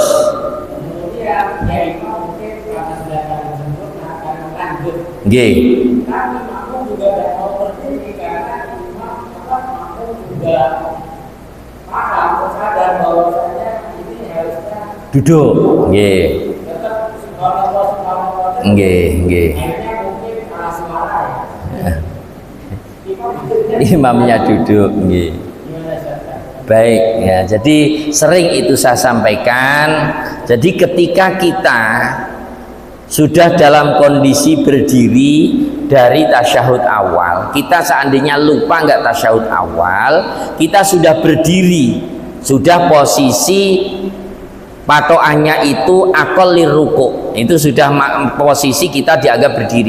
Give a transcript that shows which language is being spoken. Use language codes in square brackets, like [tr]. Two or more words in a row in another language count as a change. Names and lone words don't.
[id] Kemudian ya imam mungkin karena sudah akan sempurna akan lanjut. Nggih. Tapi makmum juga tidak mau berdiri karena imam makmum juga paham sadar bahwasanya ini harusnya Duduk. Nggih. tetap subhanallah. Nggih, nggih. Akhirnya mungkin kalah suara ya. Imamnya duduk, nggih. Gimana Ustaz? Baik ya, jadi sering itu saya sampaikan. Jadi ketika kita sudah dalam kondisi berdiri dari tasyahud awal, kita seandainya lupa nggak tasyahud awal, kita sudah berdiri, sudah posisi patokannya itu [ar] أقل الركوع', [id] itu sudah posisi kita dianggap berdiri.